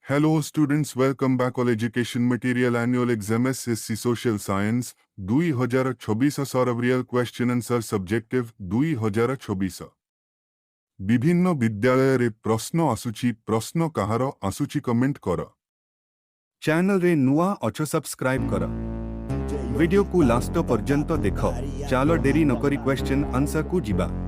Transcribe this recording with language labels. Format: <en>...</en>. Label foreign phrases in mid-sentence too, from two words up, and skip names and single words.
<en>Hello students, welcome back all education material annual exam SSC social science 2026 real question answer subjective 2026</en> <or>বিভিন্ন ବିଦ୍ୟାଳୟରେ ପ୍ରଶ୍ନ ଆସୁଛି ପ୍ରଶ୍ନ କାହାର ଆସୁଛି କମେଣ୍ଟ କର ଚ୍ୟାନେଲରେ ନୂଆ ଅଛ ସବସ୍କ୍ରାଇବ କର ଭିଡିଓକୁ ଲାଷ୍ଟ ପର୍ଯ୍ୟନ୍ତ ଦେଖ ଚାଲ ଡେରି ନକରି</or> <en>question answer</en> <or>ଯିବା</or>